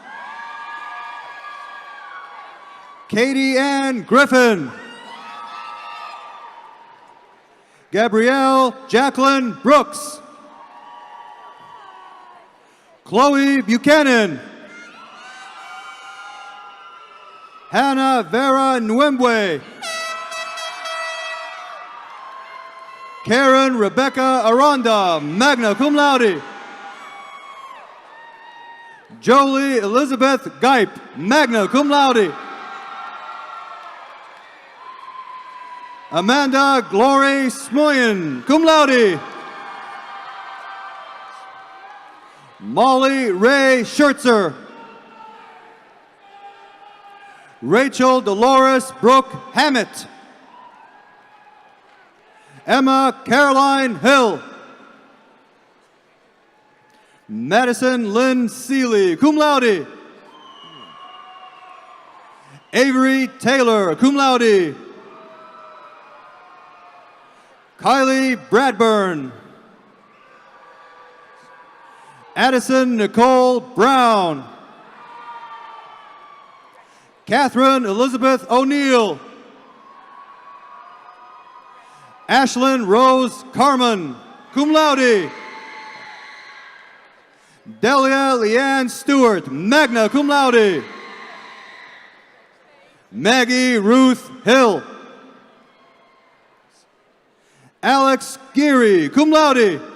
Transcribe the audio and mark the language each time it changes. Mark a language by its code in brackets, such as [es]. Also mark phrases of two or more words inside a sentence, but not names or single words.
[en] Katie Ann Griffin. Gabrielle Jacqueline Brooks. Chloe Buchanan. Hannah Vera Nwembwe. Karen Rebecca Aranda, [la] magna cum laude. [en] Jolie Elizabeth Geip, [la] magna cum laude. [en] Amanda Glory Smoyen, [la] cum laude. [en] Molly Ray Schertzer. Rachel Dolores Brooke Hammett. Emma Caroline Hill. Madison Lynn Seeley, [la] cum laude. [en] Avery Taylor, [la] cum laude. [en] Kylie Bradburn. Addison Nicole Brown. Catherine Elizabeth O'Neill. Ashlyn Rose Carmen, [la] cum laude. [en] Delia Leanne Stewart, [la] magna cum laude. [en] Maggie Ruth Hill. Alex Geary, [la] cum laude.